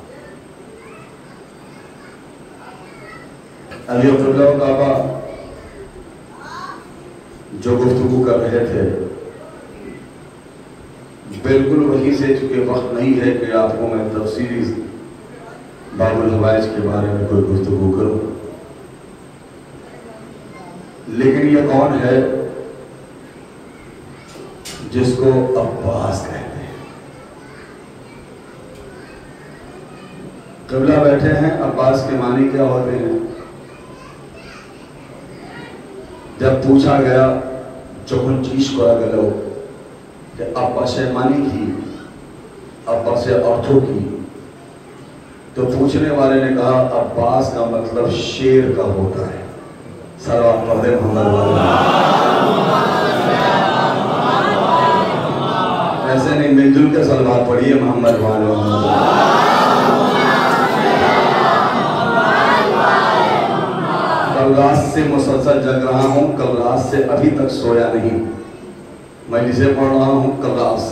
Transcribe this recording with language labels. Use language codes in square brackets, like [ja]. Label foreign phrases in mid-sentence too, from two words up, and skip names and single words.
[ur] علی عبداللہ کعبہ جو گفتگو کر رہے تھے بالکل وہی سے، چونکہ وقت نہیں ہے کہ آپ کو میں تفصیلی باب الحوائج کے بارے میں کوئی گفتگو کروں، لیکن یہ کون ہے جس کو عباس کہتے ہیں؟ قبلہ بیٹھے ہیں. عباس کے معنی کیا ہوتے ہیں؟ جب پوچھا گیا [bn] যখন জিজ্ঞেস করা গেল যে আব্বাসের মানে কি, আব্বাসের অর্থ কি, [ur] تو پوچھنے والے نے کہا عباس کا مطلب شیر کا ہوتا ہے. صلوات پڑھ دے محمد والے. ایسے نہیں، مل جل کے صلوات پڑھیے محمد والے. کل رات سے مسلسل جگ رہا ہوں، کل رات سے ابھی تک سویا نہیں، مجلسیں پڑھ رہا ہوں کل رات سے.